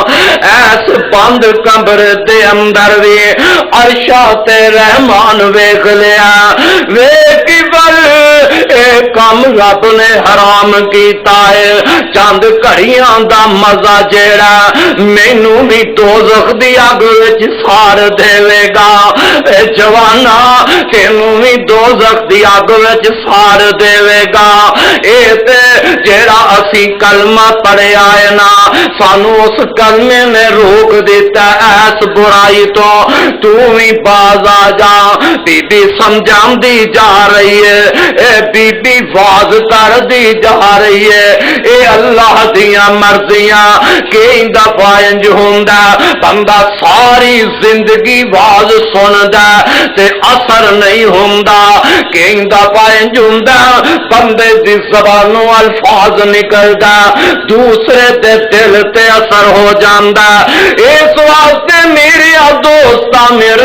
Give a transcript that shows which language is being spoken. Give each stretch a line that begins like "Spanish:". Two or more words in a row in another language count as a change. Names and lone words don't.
Punjabi: ایس بند کمرے دے اندر بھی عرشا تے رحمان ویکھ لیا، ویکھ بل اے کم رب نے حرام کیتا ہے، چند گھڑیاں دا مزہ جیڑا مینوں بھی دوزخ دی اگ وچ سار دے گا، اے جوانا تینوں بھی دوزخ دی اگ وچ سار دے گا، اے تے جیڑا اسی کلمہ پڑھیا ہے نا سانو اس کلمے نے روک دیتا ایس برائی تو بھی باز آ جا، بی بی سمجھان دی جا رہی ہے، اے بی بی واز کر دی جا رہی ہے، اے اللہ دیاں مرضیاں کئی دفعہ انج ہوندا بندہ ساری زندگی واز سندا تے اثر نہیں ہوندا، کئی دفعہ انج ہوندا بندے دی زبانوں الفاظ نکلدا دوسرے دے دل تے اثر ہو جاندا، اس واسطے میری دوستا میرے